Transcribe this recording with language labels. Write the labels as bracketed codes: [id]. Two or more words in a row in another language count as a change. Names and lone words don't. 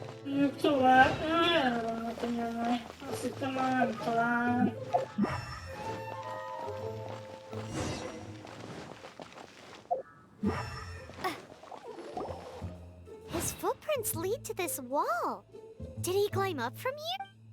[hu] Tovább, erre vannak a nyomai. Azt hittem már nem találom. [en] His footprints lead to this wall. Did he climb up from here?